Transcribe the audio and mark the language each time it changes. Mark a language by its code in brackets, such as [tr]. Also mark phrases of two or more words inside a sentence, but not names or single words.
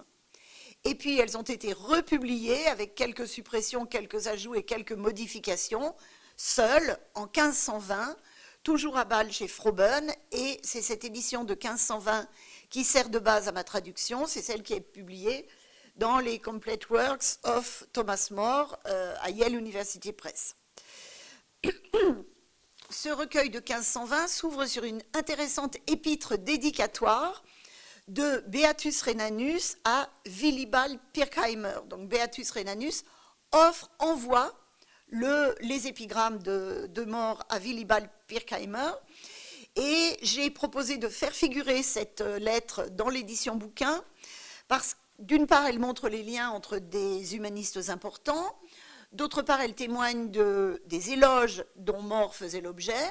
[fr] Et puis elles ont été republiées avec quelques suppressions, quelques ajouts et quelques modifications, seules en 1520, toujours à Bâle chez Froben. Et c'est cette édition de 1520 qui sert de base à ma traduction, c'est celle qui est publiée dans les Complete Works of Thomas More à Yale University Press. Ce recueil de 1520 s'ouvre sur une intéressante épître dédicatoire de Beatus Rhenanus à Willibald Pirkheimer. Donc Beatus Rhenanus envoie les épigrammes de More à Willibald Pirkheimer. Et j'ai proposé de faire figurer cette lettre dans l'édition bouquin parce que d'une part, elle montre les liens entre des humanistes importants, D'autre part, elle témoigne des éloges dont More faisait l'objet.